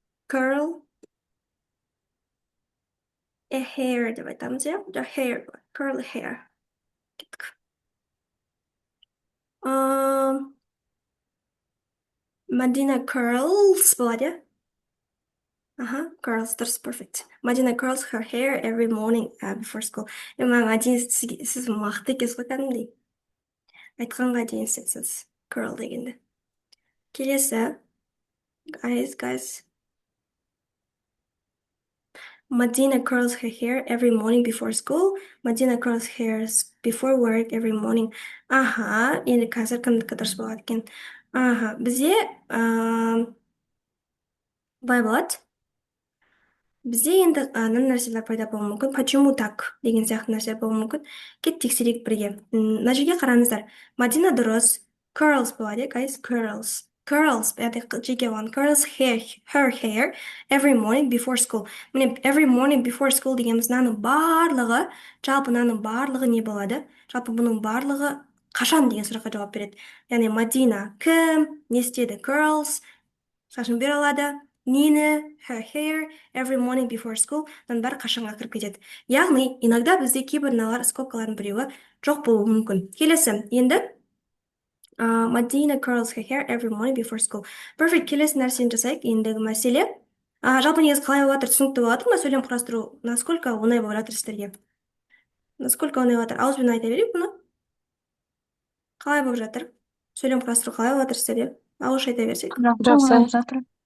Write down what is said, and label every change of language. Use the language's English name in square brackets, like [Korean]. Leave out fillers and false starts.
[English] Curl a hair [Kazakh] деп айтамыз, иә? [English] Hair, curl hair. Кеттік. [Kazakh] Madina curls болады, иә? [English] Curls, дұрыс, perfect. Madina curls her hair every morning before school. [Kazakh] Madina, сіз мықты екенсіз ғой кәдімгідей. Айтқанға дейін сіз curl дегенді. Келесі, guys. [English] Madina curls her hair every morning before school. Madina curls hairs before work every morning. [Kazakh] Енді қазір кімдікі дұрыс болады екен. Бізде былай болады. Бізде енді мына нәрселер пайда болуы мүмкін. [Russian] Почему так [Kazakh] деген сияқты нәрсе болуы мүмкін. Кет тексерейік бірге. Мына жерге қараңыздар. Мадина дұрыс. [English] Curls болады, guys. [Kazakh] Curls. Жеке болған. [English] Curls her hair every morning before school. [Kazakh] Міне, [English] every morning before school [Kazakh] дегеніміз мынаның барлығы, жалпы мынаның барлығы не болады? Жалпы бұның барлығы қашан деген сұраққа жауап береді. Яғни Мадина кім? Не істеді? Curls. Шашын бұралады. Нені, [English] her hair, every morning before school, [Kazakh] бәрі қашанға кіріп кетеді. Яғни, иногда бізде кейбір мыналар скобкалардың біреуі жоқ болуы мүмкін. [English] Келесі, енді Madina curls her hair every morning before school. [Kazakh] Perfect, келесі нәрсені жасайық. Ендігі мәселе. Жалпы негізі қалай болып жатыр, түсінікті болып жатыр ма? Сөйлем құрастыру насколько оңай болып жатыр сіздерге? Насколько оңай болып жатыр? Ауызбен айта берейік бұны. Қалай болып жатыр? Сөйлем құрастыру қалай болып жатыр сіздерге? Ауызша айта берсек. Жақсы. Түсінікті болып жатыр.